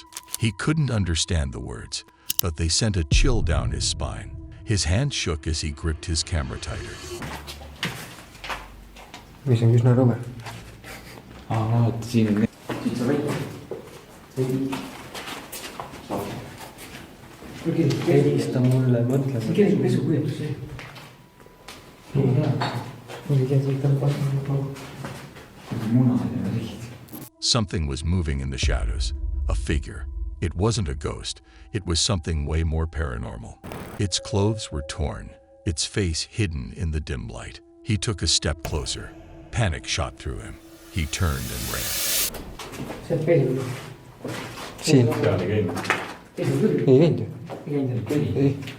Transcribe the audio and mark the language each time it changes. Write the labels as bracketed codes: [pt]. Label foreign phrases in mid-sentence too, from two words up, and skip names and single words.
[en] He couldn't understand the words, but they sent a chill down his spine. His hand shook as he gripped his camera tighter. [et] Mis on üsna rõve. Vaata siin on siit saab välja. Helista mulle, mõtle. See käib pesukujätus. Nii hea. [en] Something was moving in the shadows. A figure. It wasn't a ghost. It was something way more paranormal. Its clothes were torn, its face hidden in the dim light. He took a step closer. Panic shot through him. He turned and ran. [et] Siin. Ei käinud ju. Ei.